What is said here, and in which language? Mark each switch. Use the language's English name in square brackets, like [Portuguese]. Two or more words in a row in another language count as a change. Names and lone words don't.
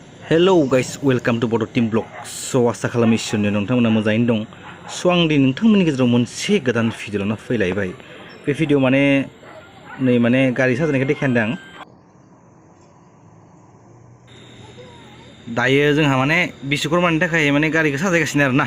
[English] Hello guys, welcome to Bodo Team Vlog. [Bodo] So आसा खालामो इसोरनि नोंथांमोना मोजाङैनो दं. So आं दिनै नोंथांमोननि गेजेराव मोनसे गोदान भिडिअ लाना फैलायबाय. बे भिडिअ माने गारि साजायनायखौ देखायदों आं. दायो जोंहा माने बिश्वकर्मानि थाखाय माने गारिखौ साजायगासिनो आरोना.